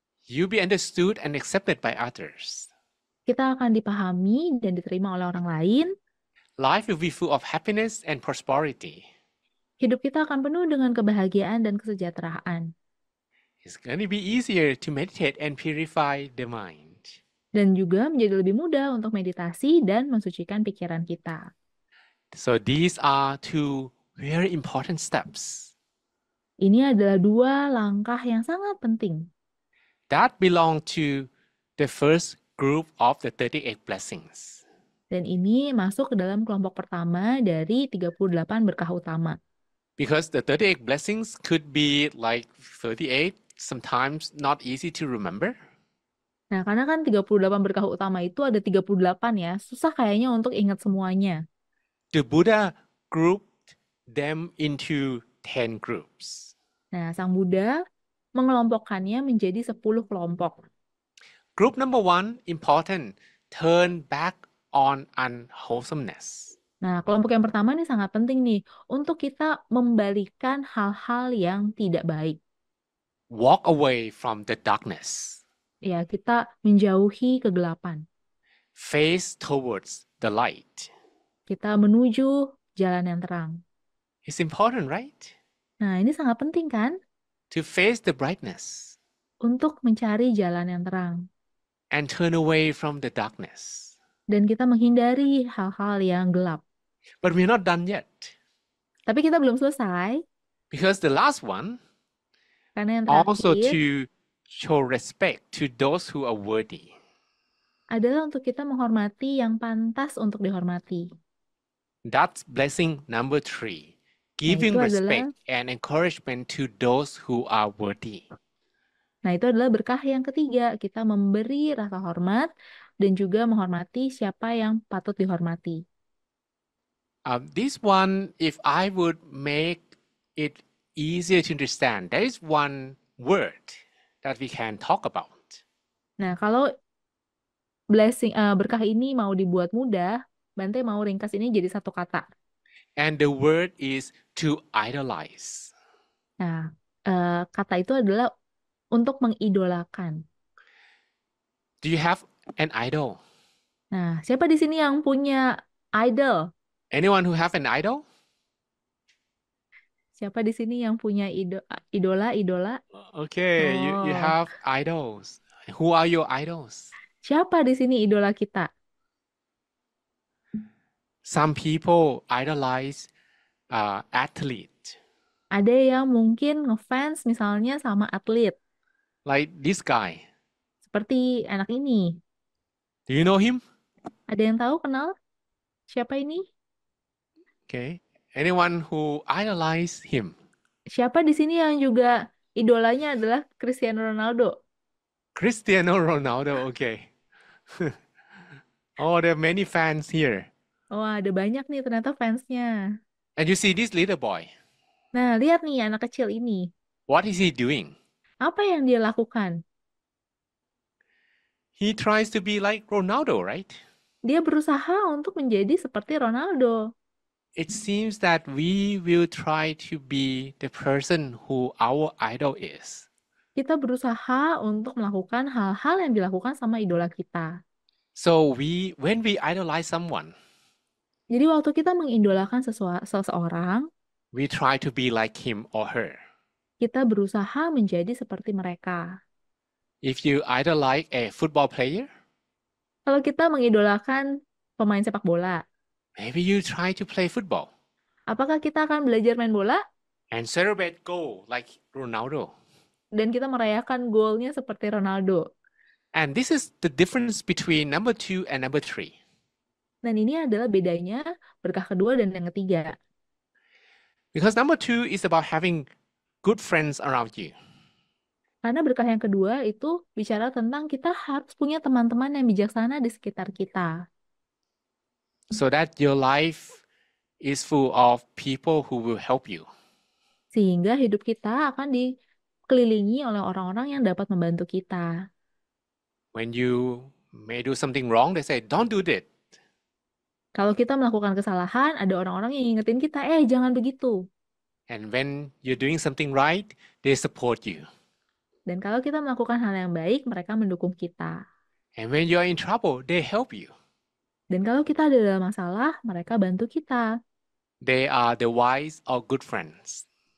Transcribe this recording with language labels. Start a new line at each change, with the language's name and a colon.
English: You'll be understood and accepted by others.
Indonesian: Kita akan dipahami dan diterima oleh orang lain.
English: Life will be full of happiness and prosperity.
Indonesian: Hidup kita akan penuh dengan kebahagiaan dan kesejahteraan.
English: It's going to be easier to meditate and purify the mind.
Indonesian: Dan juga menjadi lebih mudah untuk meditasi dan mensucikan pikiran kita.
English: So these are two very important steps
Indonesian: Ini adalah dua langkah yang sangat penting.
English: that belong to the first group of the 38 blessings.
Indonesian: Dan ini masuk ke dalam kelompok pertama dari 38 berkah utama.
English: Because the 38 blessings could be like 38, sometimes not easy to remember.
Indonesian: Nah, karena kan 38 berkah utama itu ada 38 ya, susah kayaknya untuk ingat semuanya.
English: The Buddha grouped them into 10 groups.
Indonesian: Nah, Sang Buddha mengelompokkannya menjadi 10 kelompok.
English: Group number 1, important, turn back on unwholesomeness.
Indonesian: Nah, kelompok yang pertama ini sangat penting nih untuk kita membalikan hal-hal yang tidak baik.
English: Walk away from the darkness.
Indonesian: Ya, kita menjauhi kegelapan.
English: Face towards the light.
Indonesian: Kita menuju jalan yang terang.
English: It's important, right?
Indonesian: Nah, ini sangat penting kan?
English: To face the brightness
Indonesian: Untuk mencari jalan yang terang.
English: and turn away from the darkness.
Indonesian: Dan kita menghindari hal-hal yang gelap.
English: But we're not done yet.
Indonesian: Tapi kita belum selesai,
English: Because the last one,
Indonesian: karena yang
English: also
Indonesian: terakhir
English: to show respect to those who are worthy.
Indonesian: adalah untuk kita menghormati yang pantas untuk dihormati.
English: That's blessing number 3.
Indonesian: Nah,
English: Giving
Indonesian: itu
English: respect
Indonesian: adalah
English: and encouragement to those who are worthy.
Indonesian: Nah, itu adalah berkah yang ketiga. Kita memberi rasa hormat dan juga menghormati siapa yang patut dihormati.
English: This one, if I would make it easier to understand, there is one word that we can talk about.
Indonesian: Nah, kalau berkah ini mau dibuat mudah, Bante mau ringkas ini jadi satu kata.
English: And the word is to idolize.
Indonesian: Nah, kata itu adalah untuk mengidolakan.
English: Do you have an idol?
Indonesian: Nah, siapa di sini yang punya idol?
English: Anyone who have an idol?
Indonesian: Siapa di sini yang punya idola?
English: Okay, you Oh, have idols. Who are your idols?
Indonesian: siapa di sini idola kita?
English: Some people idolize athlete,
Indonesian: Ada yang mungkin ngefans misalnya sama atlet,
English: like this guy.
Indonesian: seperti anak ini.
English: Do you know him?
Indonesian: Ada yang tahu kenal siapa ini?
English: Okay. Anyone who idolize him?
Indonesian: Siapa di sini yang juga idolanya adalah Cristiano Ronaldo?
English: Cristiano Ronaldo. Okay. Oh, there are many fans here.
Indonesian: Oh, ada banyak nih ternyata fansnya.
English: And you see this little boy.
Indonesian: Nah, lihat nih anak kecil ini.
English: What is he doing?
Indonesian: Apa yang dia lakukan?
English: He tries to be like Ronaldo, right?
Indonesian: Dia berusaha untuk menjadi seperti Ronaldo.
English: It seems that we will try to be the person who our idol is.
Indonesian: Kita berusaha untuk melakukan hal-hal yang dilakukan sama idola kita.
English: So when we idolize someone,
Indonesian: Jadi waktu kita mengidolakan seseorang,
English: we try to be like him or her.
Indonesian: kita berusaha menjadi seperti mereka.
English: If you idolize a football player,
Indonesian: Kalau kita mengidolakan pemain sepak bola,
English: maybe you try to play football
Indonesian: apakah kita akan belajar main bola
English: and celebrate goal like Ronaldo.
Indonesian: dan kita merayakan golnya seperti Ronaldo?
English: And this is the difference between number 2 and number 3.
Indonesian: Dan ini adalah bedanya berkah kedua dan yang ketiga.
English: Because number 2 is about having good friends around you.
Indonesian: Karena berkah yang kedua itu bicara tentang kita harus punya teman-teman yang bijaksana di sekitar kita.
English: So that your life is full of people who will help you.
Indonesian: Sehingga hidup kita akan dikelilingi oleh orang-orang yang dapat membantu kita.
English: When you may do something wrong, they say, don't do that.
Indonesian: Kalau kita melakukan kesalahan, ada orang-orang yang ingetin kita, jangan begitu.
English: And when you're doing something right, they support you.
Indonesian: Dan kalau kita melakukan hal yang baik, mereka mendukung kita.
English: And when you're in trouble, they help you.
Indonesian: Dan kalau kita ada dalam masalah, mereka bantu kita.
English: They are the wise or good friends.